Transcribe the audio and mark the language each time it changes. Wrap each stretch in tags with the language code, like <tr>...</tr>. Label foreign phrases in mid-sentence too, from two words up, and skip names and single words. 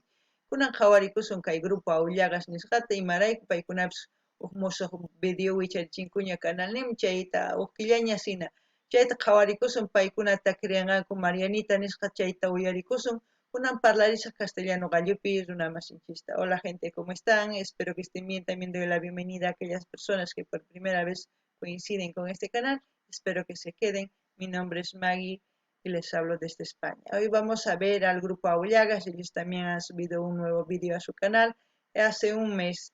<qu>Kunan qhawarikusun kay grupo Aullagas nisqata imarayku paykunapas huk musuq video wicharichinkuña canalninmi chayta huk killaña sina chayta qhawarikusun paykuna takiriyanqanku Marianita nisqa chayta uyarikusun kunan parlarisaq castellano gallupi runamasinchista.</qu> <es>Hola gente, ¿cómo están? Espero que estén bien. También doy la bienvenida a aquellas personas que por primera vez coinciden con este canal. Espero que se queden. Mi nombre es Maggie y les hablo desde España. Hoy vamos a ver al grupo Aullagas. Ellos también han subido un nuevo vídeo a su canal hace un mes.</es>